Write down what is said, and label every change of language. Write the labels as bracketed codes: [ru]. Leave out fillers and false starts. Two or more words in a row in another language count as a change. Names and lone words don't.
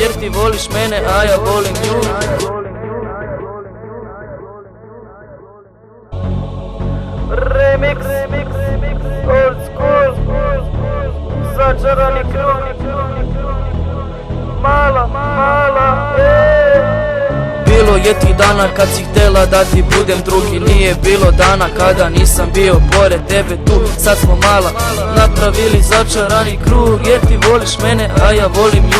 [hr] ti voliš mene, a ja volim nju. [en] Remix, old school, [hr] začarani krug, mala, Bilo je ti dana kad si htjela da ti budem drugi. Nije bilo dana kada nisam bio pored tebe tu. Sad smo mala napravili začarani krug, jer ti voliš mene, a ja volim nju.